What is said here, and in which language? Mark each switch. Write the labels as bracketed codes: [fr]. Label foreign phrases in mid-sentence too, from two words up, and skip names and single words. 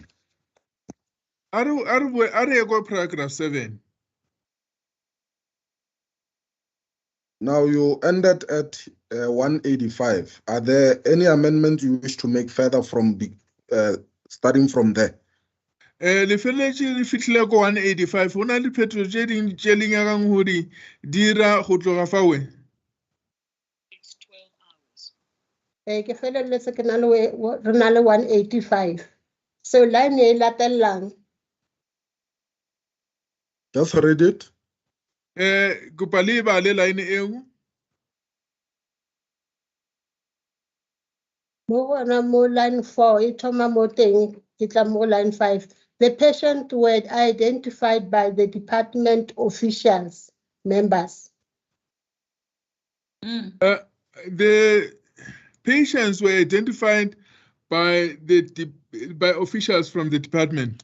[en] Are you go paragraph 7? Now, you ended at 185. Are there any amendments you wish to make further from starting from there? [nso] Le felletse le fitlhile go 185 go na le phetogo tse ding tse le nyakang go di dira go tloga fa we? Ke feleletse ke na le re na le 185. So line e latelang. [en] Just read it. [nso] Kopa le ba le line eo. Mo gona mo line 4 e thoma mo teng ke tla mo line 5. [en] The patient were identified by the department officials members. The patients were identified by officials from the department.